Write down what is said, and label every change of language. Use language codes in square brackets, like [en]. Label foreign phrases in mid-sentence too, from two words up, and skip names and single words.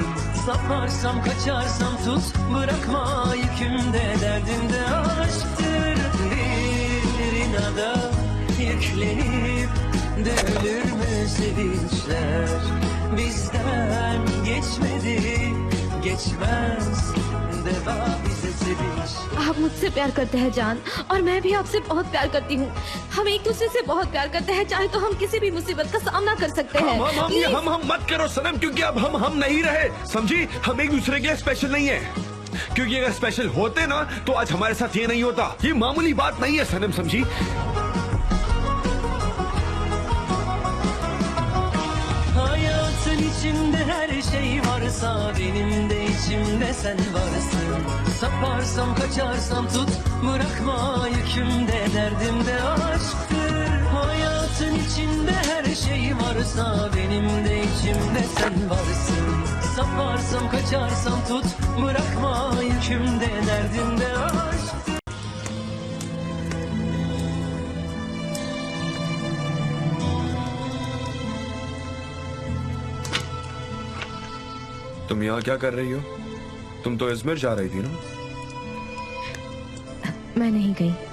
[tr] Saparsam kaçarsam tut, bırakma yükümde, derdimde aşktır. Bir inada yüklenip dövülür mü sevinçler? Bizden geçmedi, geçmez, deva bize sevinç. [hi] आप मुझसे प्यार करते हैं जान, और मैं भी आपसे बहुत प्यार करती हूँ। हम एक दूसरे से बहुत प्यार करते हैं, चाहे तो हम किसी भी मुसीबत का सामना कर सकते हैं। हम मत करो सनम, क्योंकि अब हम नहीं रहे, समझी? हम एक दूसरे के स्पेशल नहीं है, क्योंकि अगर स्पेशल होते ना तो आज हमारे साथ ये नहीं होता। ये मामूली बात नहीं है सनम, समझी? [tr] Hayatın içinde her şey varsa benim de içimde sen varsın. Saparsam kaçarsam tut, bırakma yükümde, derdimde aşktır. Hayatın içinde her şey varsa benim de içimde sen varsın. Saparsam kaçarsam tut, bırakma yükümde, derdimde aşktır. [hi] तुम यहाँ क्या कर रही हो? तुम तो अजमेर जा रही थी ना? मैं नहीं गई।